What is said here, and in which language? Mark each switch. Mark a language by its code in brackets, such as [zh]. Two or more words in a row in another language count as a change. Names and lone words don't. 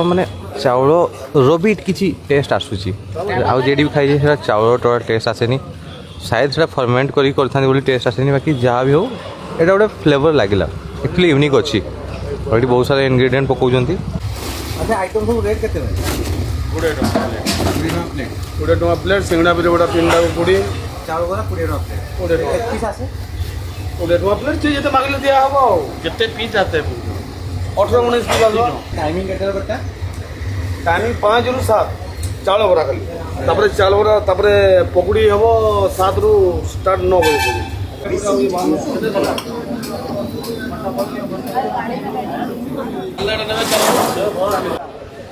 [or] ମାନେ ଚାଉଳର ବି କିଛି ଟେଷ୍ଟ ଆସୁଛି ଆଉ ଯେଠି ବି ଖାଇଛି ସେଟା ଚାଉଳ [en] total taste [or] ଆସେନି ସାୟଦ ସେଟା ଫର୍ମେଣ୍ଟ କରିକି କରିଥାନ୍ତି ବୋଲି ଟେଷ୍ଟ ଆସେନି ବାକି ଯାହା ବି ହଉ ଏଇଟା ଗୋଟେ ଫ୍ଲେଭର ଲାଗିଲା [en] actually unique [or] ଅଛି ଆଉ ଏଠି ବହୁତ ସାରା ଇନଗ୍ରିଡ଼ିଏଣ୍ଟ ପକାଉଛନ୍ତି ଆଚ୍ଛା ଆଇଟମ୍ ସବୁ ରେଟ୍ କେତେ ନେବେ 20 ଟଙ୍କା 20 ଟଙ୍କା ପ୍ଲେଟ୍ ସିଙ୍ଗଡ଼ା ବିରି ବଡ଼ା 3 ଟାକୁ 20 ଚାଉଳ ବରା 20 ଟଙ୍କା ପ୍ଲେଟ୍ 20 ଟଙ୍କା ଏକ ପିସ୍ ଆସେ 20 ଟଙ୍କା ପ୍ଲେଟ୍ ସେ ଯେତେ ମାଗିଲେ ଦିଆ ହବ ଆଉ କେତେ ପିସ୍ ଆସେ 18 19 ପିସ୍ ଆସିବ ଟାଇମିଂ କେତେଟା ବେଟା टाइमिंग 5 ରୁ 7 ଚାଉଳ ବରା ଖାଲି ତାପରେ ଚାଉଳ ବରା ତାପରେ ପକୁଡ଼ି ହବ 7 ରୁ ଷ୍ଟାର୍ଟ 9 ବଜେ ନେବେ